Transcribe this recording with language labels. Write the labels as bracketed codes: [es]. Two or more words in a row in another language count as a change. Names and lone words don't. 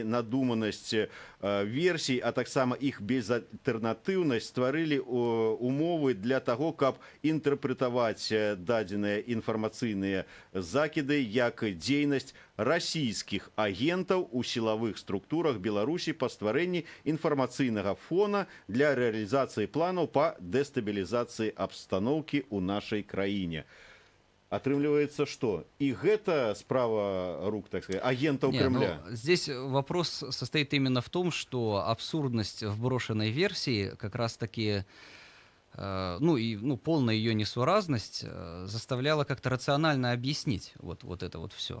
[be] надуманасць версій, а таксама іх безальтэрнатыўнасць стварылі умовы для таго, каб інтэрпрэтаваць дадзеныя інфармацыйныя закіды як дзейнасць расійскіх агентаў у сілавых структурах Беларусі па стварэнні інфармацыйнага фона для рэалізацыі планаў па дэстабілізацыі абстаноўкі ў нашай краіне. Отрымліваецца, [ru] что и [be] гэта справа рук, [ru] так сказать, агентов Кремля. Ну, здесь вопрос состоит именно в том, что абсурдность вброшенной версии как раз-таки, полная ее несуразность заставляла как-то рационально объяснить вот это вот все.